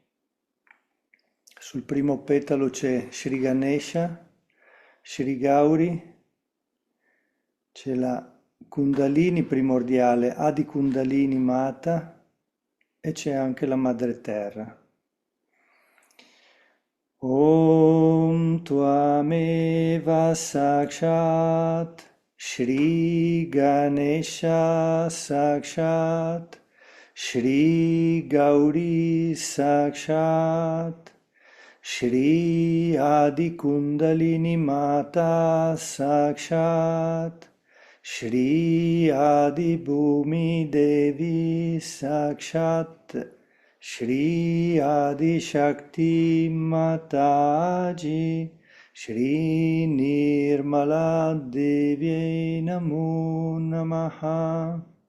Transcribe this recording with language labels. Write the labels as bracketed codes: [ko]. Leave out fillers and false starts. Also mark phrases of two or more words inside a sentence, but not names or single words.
[it] Sul primo petalo c'è Sri Ganesha, Sri Gauri, c'è la Kundalini primordiale, Adi Kundalini Mata e c'è anche la Madre Terra. [sa] Om Tvameva Sakshat Shri Ganesha Sakshat Shri Gauri Sakshat Shri Adi Kundalini Mata Sakshat Shri Adi Bhumi Devi Sakshat Shri Adi Shakti Mataji Shri Nirmala Devi Namo Namaha.